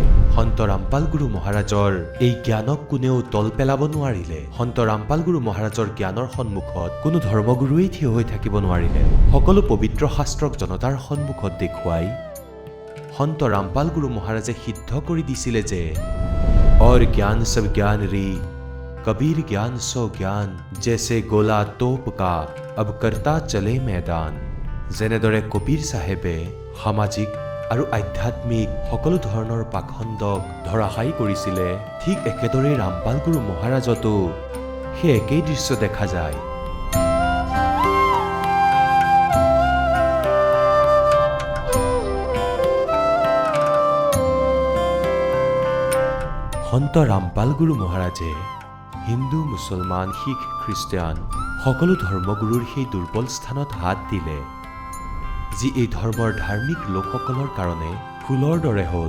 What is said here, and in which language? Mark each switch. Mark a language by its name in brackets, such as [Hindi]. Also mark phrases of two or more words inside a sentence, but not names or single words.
[Assamese] সন্ত ৰামপাল গুৰু মহাৰাজৰ এই জ্ঞানক কোনেও তল পেলাব নোৱাৰিলে। সন্ত ৰামপাল গুৰু মহাৰাজৰ জ্ঞানৰ সন্মুখত কোনো ধৰ্মগুৰুৱেই থিয় হৈ থাকিব নোৱাৰিলে। সকলো পবিত্ৰ শাস্ত্ৰক জনতাৰ সন্মুখত দেখুৱাই সন্ত ৰামপাল গুৰু মহাৰাজে সিদ্ধ কৰি দিছিলে যে [Hindi] और ज्ञान सब ज्ञान रे कबीर ज्ञान सो ज्ञान जैसे गोला तोप का अब करता चले मैदान। [Assamese] যেনেদৰে কবীৰ চাহেবে সামাজিক আৰু আধ্যাত্মিক সকলো ধৰণৰ পাখণ্ডক ধৰাশায়ী কৰিছিলে, ঠিক একেদৰে ৰামপাল গুৰু মহাৰাজতো সেই একেই দৃশ্য দেখা যায়। সন্ত ৰামপাল গুৰু মহাৰাজে হিন্দু, মুছলমান, শিখ, খ্ৰীষ্টিয়ান সকলো ধৰ্মগুৰুৰ সেই দুৰ্বল স্থানত হাত দিলে, যি এই ধৰ্মৰ ধাৰ্মিক লোকসকলৰ কাৰণে ফুলৰ দৰে হ'ল।